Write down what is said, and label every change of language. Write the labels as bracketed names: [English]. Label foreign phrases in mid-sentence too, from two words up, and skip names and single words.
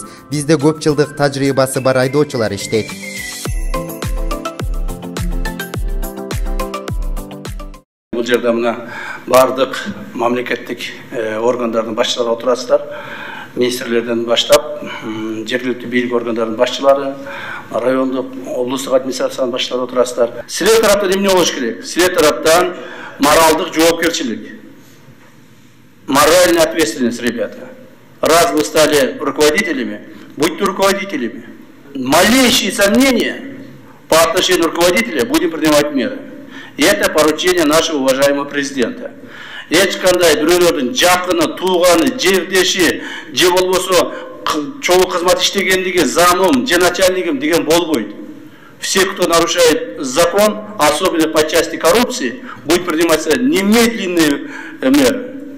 [Kyrgyz] Бизде көп жылдык тажрыйбасы бар айдоочулар иштейт. Бул жерде мына бардык мамлекеттик органдардын башчылары отурасыздар. Министрлерден баштап, жергиликтүү бийлик органдарынын башчылары, райондук, облустук администрациянын башчылары отурасыздар. Силер тараптан эмне болуш керек? Силер тараптан моралдык жоопкерчилик, [Russian] моральная ответственность, ребята. Раз вы стали руководителями, будьте руководителями. Малейшие сомнения по отношению руководителя будем принимать меры. И это поручение нашего уважаемого президента. [Kyrgyz] Ешкандай бирөөлөрдүн жакыны, тууганы, жердеши, же болбосо чогуу кызмат иштегендиги, замым, же начальниким деген болбойт. [Russian] Все, кто нарушает закон, особенно по части коррупции, будет приниматься немедленные меры.